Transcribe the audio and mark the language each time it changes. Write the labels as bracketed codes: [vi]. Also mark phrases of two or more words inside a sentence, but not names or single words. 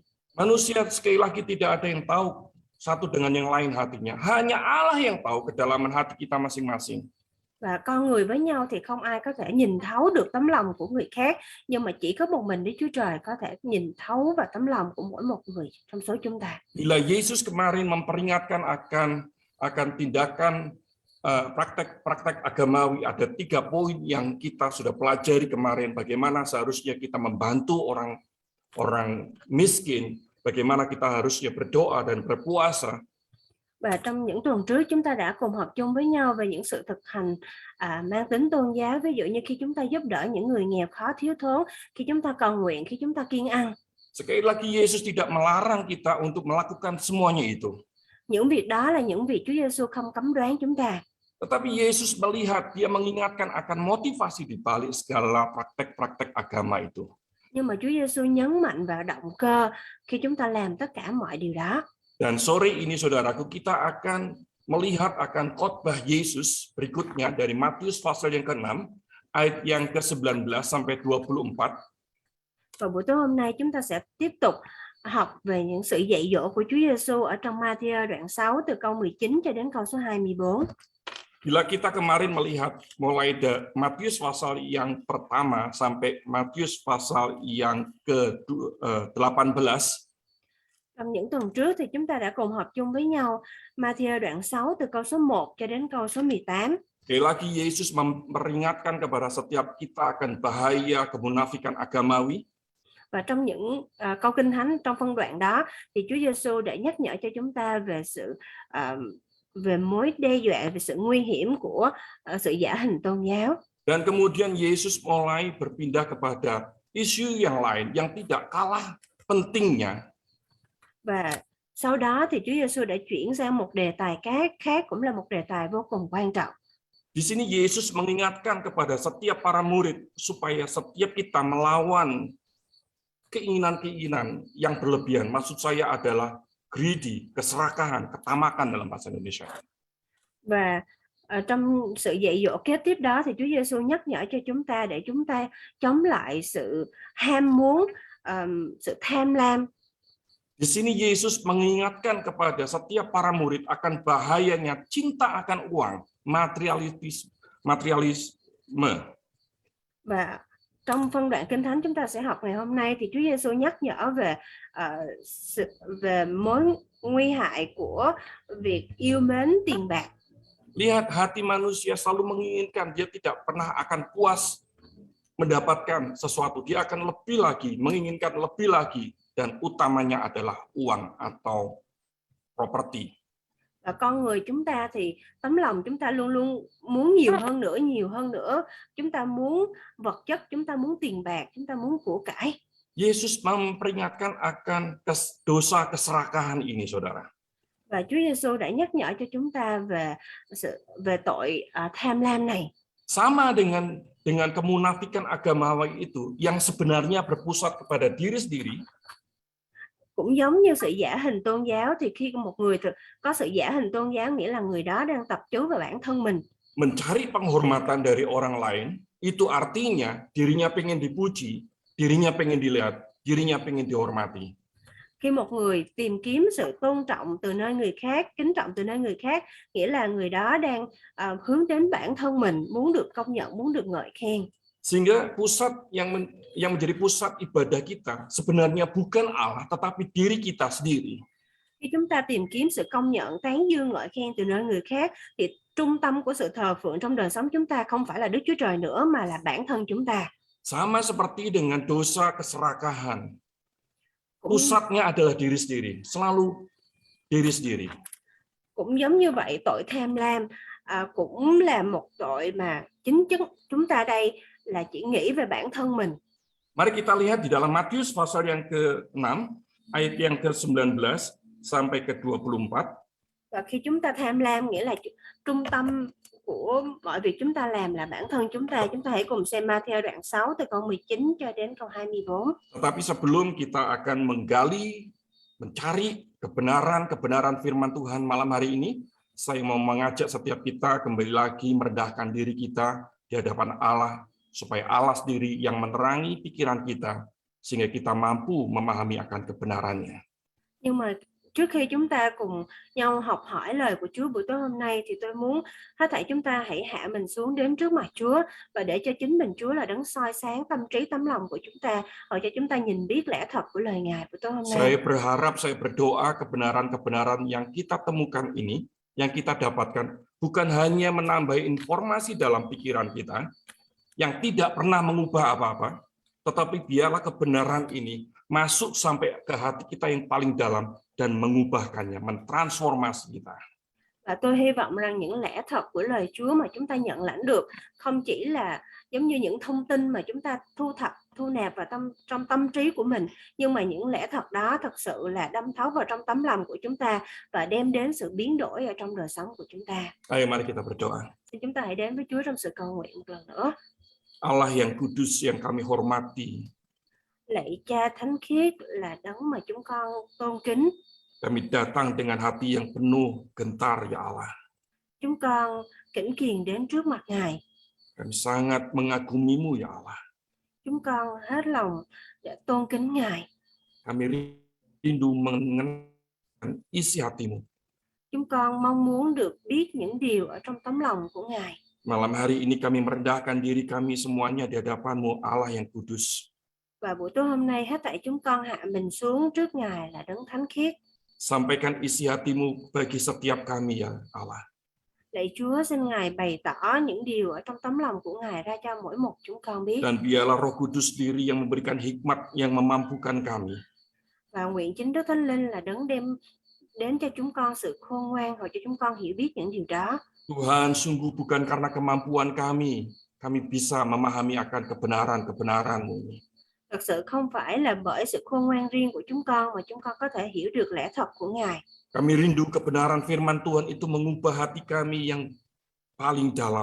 [id] Manusia sekali lagi tidak ada yang tahu satu dengan yang lain hatinya. Hanya Allah yang tahu kedalaman hati kita masing-masing. [vi] Và con người với nhau thì không ai có thể nhìn thấu được tấm lòng của người khác, nhưng mà chỉ có một mình Đức Chúa Trời có thể nhìn thấu vào tấm lòng của mỗi một người trong số chúng ta. [id] Bila Yesus kemarin memperingatkan akan tindakan praktek-praktek agamawi, ada 3 poin yang kita sudah pelajari kemarin. Bagaimana seharusnya kita membantu orang miskin, bagaimana kita harusnya berdoa dan berpuasa. [vi] Và trong những tuần trước chúng ta đã cùng học chung với nhau về những sự thực hành mang tính tôn giáo, ví dụ như khi chúng ta giúp đỡ những người nghèo khó thiếu thốn, khi chúng ta cầu nguyện, khi chúng ta kiêng ăn. [id] Sekali lagi Yesus tidak melarang kita untuk melakukan semuanya itu. [vi] Những việc đó là những việc Chúa Giêsu không cấm đoán chúng ta. [id] Tetapi Yesus melihat, dia mengingatkan akan motivasi di balik segala praktek-praktek agama itu. [vi] Nhưng mà Chúa Giêsu nhấn mạnh vào động cơ khi chúng ta làm tất cả mọi điều đó. [id] Dan sore ini saudaraku, kita akan melihat akan khotbah Yesus berikutnya dari Matius pasal yang ke-6 ayat yang ke-19 sampai 24. [vi] Và buổi tối hôm nay chúng ta sẽ tiếp tục học về những sự dạy dỗ của Chúa Giêsu ở trong Ma-thi-ơ đoạn 6 từ câu 19 cho đến câu số 24. [id] Bila kita kemarin melihat mulai dari Matius pasal yang pertama sampai Matius pasal yang ke-18, [vi] trong những tuần trước thì chúng ta đã cùng học chung với nhau Ma-thi-ơ đoạn 6 từ câu số 1 cho đến câu số 18. [id] Sekali lagi Yesus memperingatkan kepada setiap kita akan bahaya kemunafikan agamawi. [vi] Và trong những câu Kinh Thánh trong phân đoạn đó thì Chúa Giêsu đã nhắc nhở cho chúng ta về về mối đe dọa, về sự nguy hiểm của sự giả hình tôn giáo. [id] Dan kemudian Yesus mulai berpindah kepada isu yang lain yang tidak kalah pentingnya. [vi] Và sau đó thì Chúa Giêsu đã chuyển sang một đề tài khác cũng là một đề tài vô cùng quan trọng. [id] Di sini Yesus mengingatkan kepada setiap para murid supaya setiap kita melawan keinginan-keinginan yang berlebihan. Maksud saya adalah greedy, keserakahan, ketamakan dalam bahasa Indonesia. [vi] Và trong sự dạy dỗ kế tiếp đó thì Chúa Giêsu nhắc nhở cho chúng ta để chúng ta chống lại sự ham muốn, sự tham lam. [id] Di sini Yesus mengingatkan kepada setiap para murid akan bahayanya cinta akan uang, materialisme. [vi] Và trong phân đoạn Kinh Thánh chúng ta sẽ học ngày hôm nay thì Chúa Giêsu nhắc nhở về mối nguy hại của việc yêu mến tiền bạc. [id] Lihat, hati manusia selalu menginginkan, dia tidak pernah akan puas mendapatkan sesuatu. Dia akan lebih lagi, menginginkan lebih lagi, dan utamanya adalah uang atau properti. [vi] Và con người chúng ta thì tấm lòng chúng ta luôn luôn muốn nhiều hơn nữa. Chúng ta muốn vật chất, chúng ta muốn tiền bạc, chúng ta muốn của cải. [id] Yesus memperingatkan akan dosa keserakahan ini, saudara. [vi] Và Chúa Giêsu đã nhắc nhở cho chúng ta về tội tham lam này. [id] Sama dengan kemunafikan agamawi itu yang sebenarnya berpusat kepada diri sendiri. [vi] Cũng giống như sự giả hình tôn giáo thì khi một người có sự giả hình tôn giáo nghĩa là người đó đang tập trung vào bản thân mình. [id] Mencari penghormatan dari orang lain itu artinya dirinya pengen dipuji, dirinya pengen dilihat, dirinya pengen dihormati. [vi] Khi một người tìm kiếm sự tôn trọng từ nơi người khác, kính trọng từ nơi người khác, nghĩa là người đó đang hướng đến bản thân mình, muốn được công nhận, muốn được ngợi khen. [id] Sehingga pusat yang menjadi pusat ibadah kita sebenarnya bukan Allah, tetapi diri kita sendiri. [vi] Khi chúng ta tìm kiếm sự công nhận, tán dương, ngợi khen từ nơi người khác, thì trung tâm của sự thờ phượng trong đời sống chúng ta không phải là Đức Chúa Trời nữa, mà là bản thân chúng ta. [id] Sama seperti dengan dosa keserakahan. Pusatnya adalah diri sendiri, selalu diri sendiri. [vi] Cũng giống như vậy, tội tham lam cũng là một tội mà chính chất chúng ta đây là chỉ nghĩ về bản thân mình. [id] Mari kita lihat di dalam Matius pasal yang ke-6, ayat yang ke-19 sampai ke-24. [vi] Và khi chúng ta tham lam nghĩa là trung tâm của mọi việc chúng ta làm là bản thân chúng ta. Chúng ta hãy cùng xem Ma-thi-ơ đoạn 6 từ câu 19 cho đến câu 24. [id] Tetapi sebelum kita akan mencari kebenaran firman Tuhan malam hari ini, saya mau mengajak setiap kita kembali lagi merendahkan diri kita di hadapan Allah, supaya Allah sendiri yang menerangi pikiran kita, sehingga kita mampu memahami akan kebenarannya. [vi] Nhưng mà trước khi chúng ta cùng nhau học hỏi lời của Chúa buổi tối hôm nay thì tôi muốn hết thảy chúng ta hãy hạ mình xuống đến trước mặt Chúa và để cho chính mình Chúa là đấng soi sáng tâm trí tấm lòng của chúng ta, và cho chúng ta nhìn biết lẽ thật của lời Ngài buổi tối hôm nay. [id] Saya berharap, saya berdoa kebenaran-kebenaran yang kita temukan ini, yang kita dapatkan bukan hanya menambah informasi dalam pikiran kita yang tidak pernah mengubah apa-apa, tetapi biarlah kebenaran ini masuk sampai ke hati kita yang paling dalam dan mengubahkannya, mentransformasi kita. [vi] Và tôi hy vọng rằng những lẽ thật của lời Chúa mà chúng ta nhận lãnh được không chỉ là giống như những thông tin mà chúng ta thu nạp vào trong tâm trí của mình, nhưng mà những lẽ thật đó thật sự là đâm thấu vào trong tấm lòng của chúng ta và đem đến sự biến đổi ở trong đời sống của chúng ta. [id] Ayo mari kita berdoa. [vi] Thì chúng ta hãy đến với Chúa trong sự cầu nguyện một lần nữa. [id] Allah yang kudus yang kami hormati. [vi] Lạy Cha thánh khiết là đấng mà chúng con tôn kính. [id] Kami datang dengan hati yang penuh gentar, ya Allah. [vi] Chúng con kính kiền đến trước mặt Ngài. [id] Kami sangat mengagumimu, ya Allah. [vi] Chúng con hết lòng để tôn kính Ngài. [id] Kami rindu mengenal isi hatimu. [vi] Chúng con mong muốn được biết những điều ở trong tấm lòng của Ngài. [id] Malam hari ini kami merendahkan diri kami semuanya di hadapan-Mu, Allah yang kudus. [vi] Và buổi tối hôm nay hết thảy chúng con hạ mình xuống trước Ngài là đấng thánh khiết. [id] Sampaikan isi hatimu bagi setiap kami, ya Allah. [vi] Lạy Chúa, xin Ngài bày tỏ những điều ở trong tấm lòng của Ngài ra cho mỗi một chúng con biết. [id] Dan biarlah Roh Kudus sendiri yang memberikan hikmat yang memampukan kami. [vi] Và nguyện chính Đức Thánh Linh là đấng đem đến cho chúng con sự khôn ngoan hoặc cho chúng con hiểu biết những điều đó. [id] Tuhan, sungguh bukan karena kemampuan kami bisa memahami akan kebenaran-kebenaran-Mu ini. [vi] Thật sự không phải là bởi sự khôn ngoan riêng của chúng con mà chúng con có thể hiểu được lẽ thật của Ngài. [id] Kami rindu kebenaran firman Tuhan itu mengubah hati kami yang paling dalam.